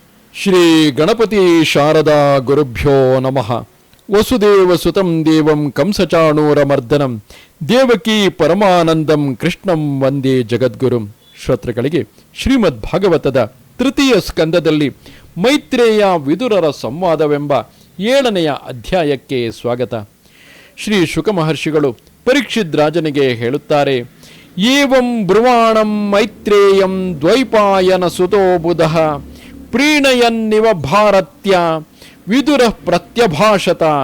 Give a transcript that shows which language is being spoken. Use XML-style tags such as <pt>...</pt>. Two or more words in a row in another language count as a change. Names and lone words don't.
<sa>ಶ್ರೀ ಗಣಪತಿ ಶಾರದಾ ಗುರುಭ್ಯೋ ನಮಃ. ವಸುದೇವ ಸುತಂ ದೇವಂ ಕಂಸಚಾಣೂರಮರ್ದನಂ ದೇವಕೀ ಪರಮಾನಂದಂ ಕೃಷ್ಣಂ ವಂದೇ ಜಗದ್ಗುರುಂ.</sa> <kn>ಶ್ರೋತೃಗಳಿಗೆ ಶ್ರೀಮದ್ ಭಾಗವತದ ತೃತೀಯ ಸ್ಕಂದದಲ್ಲಿ ಮೈತ್ರೇಯ ವಿದುರರ ಸಂವಾದವೆಂಬ 7ನೆಯ ಅಧ್ಯಾಯಕ್ಕೆ ಸ್ವಾಗತ. ಶ್ರೀ ಶುಕ ಮಹರ್ಷಿಗಳು ಪರೀಕ್ಷಿತ್ ರಾಜನಿಗೆ ಹೇಳುತ್ತಾರೆ,</kn> <sa>ಏವಂ ಬ್ರುವಾಣಂ ಮೈತ್ರೇಯಂ ದ್ವೈಪಾಯನ ಸುತೋ ಬುಧಃ ಪ್ರೀಣಯನ್ನಿವ ಭಾರತ್ಯ ವಿದುರ ಪ್ರತ್ಯಭಾಷತ.</sa>